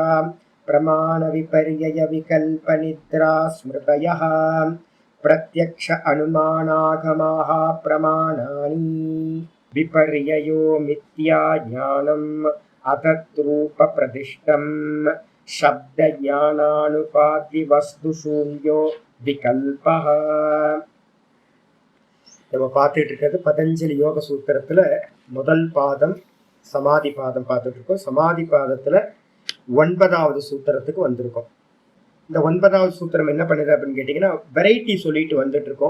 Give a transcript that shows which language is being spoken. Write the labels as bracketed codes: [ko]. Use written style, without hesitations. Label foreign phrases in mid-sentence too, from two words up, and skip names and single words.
[sa] प्रमाणविपर्ययविकल्पनिद्रास्मृतयः प्रत्यक्ष अनुमानागमाः प्रमाणानि विपर्ययो मिथ्याज्ञानम् अतद्रूपप्रदिष्टं शब्दज्ञानानुपातिवस्तुशून्यो विकल्पः। [ta] நம்ம பார்த்துட்டு இருக்கிறது பதஞ்சலி யோக சூத்திரத்துல முதல் பாதம் சமாதி பாதம் பார்த்துட்டு இருக்கோம். சமாதி பாதத்துல 9வது சூத்திரத்துக்கு வந்திருக்கோம். இந்த 9வது சூத்திரம் என்ன பண்ணுது அப்படின்னு கேட்டீங்கன்னா வெரைட்டி சொல்லிட்டு வந்துட்டு இருக்கோம்.